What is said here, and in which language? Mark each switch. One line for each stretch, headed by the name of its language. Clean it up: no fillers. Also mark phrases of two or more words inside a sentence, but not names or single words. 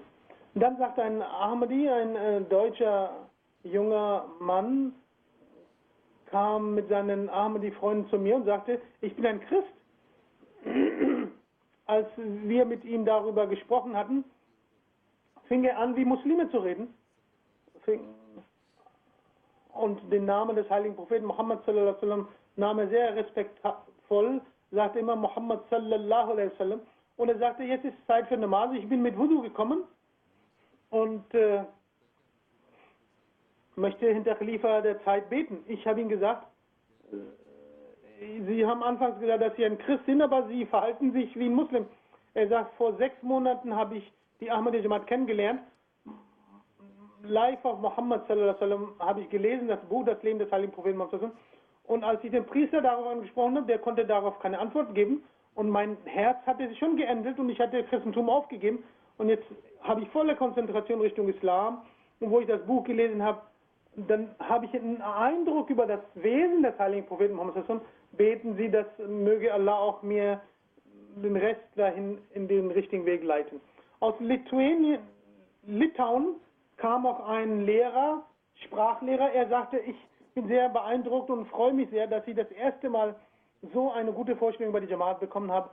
German: Und dann sagt ein Ahmadi, ein deutscher junger Mann, kam mit seinen Ahmadi-Freunden zu mir und sagte, ich bin ein Christ. Als wir mit ihm darüber gesprochen hatten, fing er an, wie Muslime zu reden. Und den Namen des heiligen Propheten Muhammad
Arabic: صلى الله عليه وسلم
German: nahm er sehr respektvoll, sagte immer Muhammad
Arabic: صلى الله عليه وسلم.
German: Und er sagte, jetzt ist Zeit für Namaz, ich bin mit Wudu gekommen und möchte hinter Khalifa der Zeit beten. Ich habe ihm gesagt, Sie haben anfangs gesagt, dass Sie ein Christ sind, aber Sie verhalten sich wie ein Muslim. Er sagt, vor 6 Monaten habe ich die Ahmadi Jamaat kennengelernt. Live auf Muhammad
Arabic: صلى الله عليه وسلم
German: habe ich gelesen, das Buch, das Leben des heiligen Propheten Muhammad
Arabic: صلى الله عليه وسلم.
German: Und als ich den Priester darauf angesprochen habe, der konnte darauf keine Antwort geben. Und mein Herz hatte sich schon geändert und ich hatte das Christentum aufgegeben. Und jetzt habe ich volle Konzentration Richtung Islam. Und wo ich das Buch gelesen habe, dann habe ich einen Eindruck über das Wesen des heiligen Propheten Muhammad
Arabic: صلى الله عليه وسلم.
German: Beten Sie, dass möge Allah auch mir den Rest dahin in den richtigen Weg leiten. Aus Litauen kam auch ein Lehrer, Sprachlehrer. Er sagte, ich bin sehr beeindruckt und freue mich sehr, dass ich das erste Mal so eine gute Vorstellung über die Jamaat bekommen habe.